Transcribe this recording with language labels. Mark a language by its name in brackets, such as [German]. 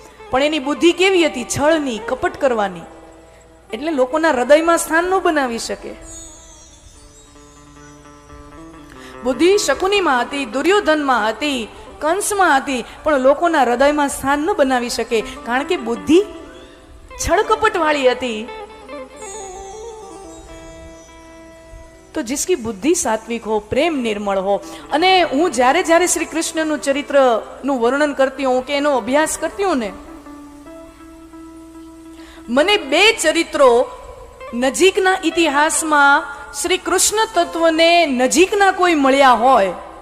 [Gujarati] પણ એની બુદ્ધિ કેવી હતી? છળની, કપટ કરવાની. એટલે લોકોના હૃદયમાં સ્થાન ન બનાવી શકે. બુદ્ધિ શકુનીમાં હતી, દુર્યોધનમાં હતી, કંસમાં હતી, પણ લોકોના હૃદયમાં સ્થાન ન બનાવી શકે, કારણ કે બુદ્ધિ છળકપટ વાળી હતી. [Hindi] તો जिसकी बुद्धि सात्विक हो, प्रेम निर्मल हो. [Gujarati] અને હું જ્યારે જ્યારે શ્રી કૃષ્ણનું ચરિત્રનું વર્ણન કરતી હોઉં કે એનો અભ્યાસ કરતી હોઉં ને, મને 2 ચરિત્રો નજીકના ઇતિહાસમાં શ્રી કૃષ્ણ તત્વને નજીકના કોઈ મળ્યા હોય